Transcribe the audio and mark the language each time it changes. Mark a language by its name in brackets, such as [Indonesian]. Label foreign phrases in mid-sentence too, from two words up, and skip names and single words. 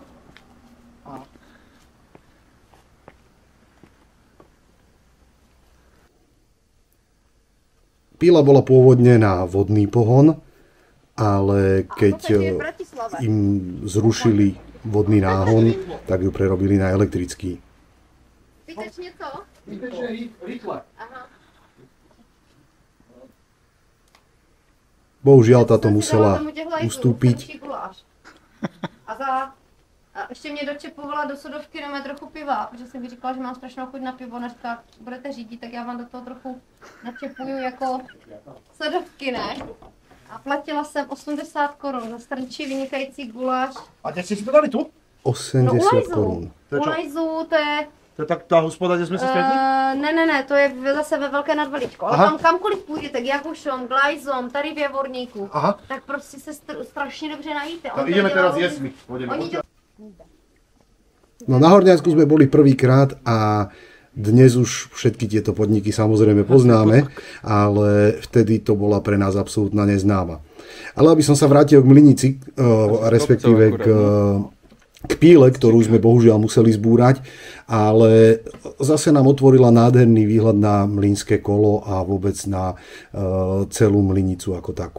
[Slovak] Píla bola pôvodne na vodný pohon, ale keď im zrušili vodný náhon, tak ju prerobili na elektrický. Chceš niečo? Rýchle. Bohužiaľ táto musela ustúpiť. [Czech] A ještě mě dočepovala do sodovky na mé trochu piva, protože jsem mi říkala, že mám strašnou chuť na pivo, než tak budete řídit, tak já vám do toho trochu načepuju jako sodovky, ne? A platila jsem 80 korun za strnčí vynikající guláš. A teď si to dali tu? 80 korun. U Lajzu, to je... [Slovak] To je tak tá hospoda, kde sme sa stretli? [Czech] Ne, to je zase ve Velké nad Veličkou. Ale tam kamkoliv půjdete, k Jakušom, k Lajzom, tady v Javorníku, tak prostě se strašně dobře najíte. [Slovak] No, ideme teraz jesť my. No na Horňácku sme boli prvýkrát a dnes už všetky tieto podniky samozrejme poznáme, ale vtedy to bola pre nás absolútna neznáma. Ale aby som sa vrátil k mlynici, respektíve k píle, ktorú sme bohužiaľ museli zbúrať, ale zase nám otvorila nádherný výhľad na mlynské kolo a vôbec na celú mlynicu ako takú.